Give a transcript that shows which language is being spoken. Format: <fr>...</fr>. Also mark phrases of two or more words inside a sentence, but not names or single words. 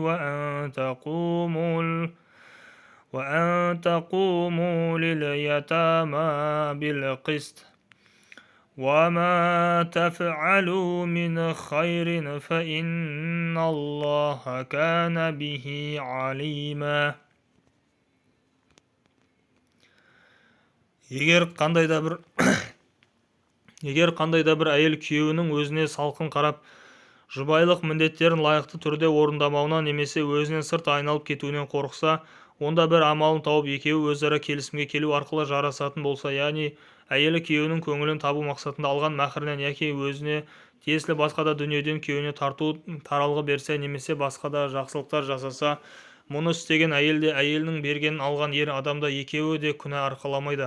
<ar>وأن تقوموا لليتامى بالقسط وما تفعلوا من خير فإن الله كان به عليما.</ar> <kk>Егер қандай да бір әйел күйеуінің өзіне салқын қарап, жұбайлық міндеттерін лайықты түрде орындамауынан немесе өзінен сырт айналып кетуінен қорықса, онда бір амалын тауып екеуі өзара келісімге келу арқылы жарасатын болса, яғни әйелі күйеуінің көңілін табу мақсатында алған мәһрінен яки өзіне тиесілі басқа да дүниеден күйеуіне тарту таралғы берсе, немесе басқа да жақсылықтар жасаса, мұны істеген әйел де, әйелінің бергенін алған ер адамда екеуі де күнә арқаламайды.</kk>